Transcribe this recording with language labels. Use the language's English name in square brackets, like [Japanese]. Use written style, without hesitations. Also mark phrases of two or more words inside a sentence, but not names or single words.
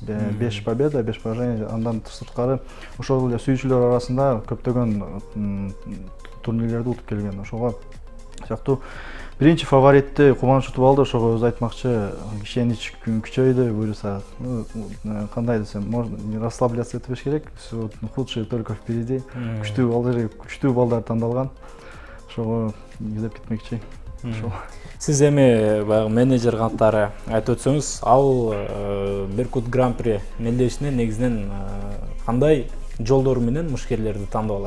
[Russian] 5 победа, 5 поражение. [Kyrgyz] Андан сырткары ошол эле сүйүүчүлөр арасында көптөгөн турнирлерди утуп келген. Ошого сыяктуу биринчи фаворитти Кубаныч утуп алды. Ошого өзү айтмакчы, ишенич күчөйдү, буюрса, кандай десем, [Russian] можно не расслабляться [Kyrgyz] этпеш керек. [Russian] Худшие только впереди. [Kyrgyz] Күчтүү балдар тандалган. Ошого издеп кетмекчи. Сиз эми баягы менеджер кантары айтып өтсөңүз, ал Беркут Гран-при мелдешинен негизинен кандай жолдор менен мушкерлерди тандап алат?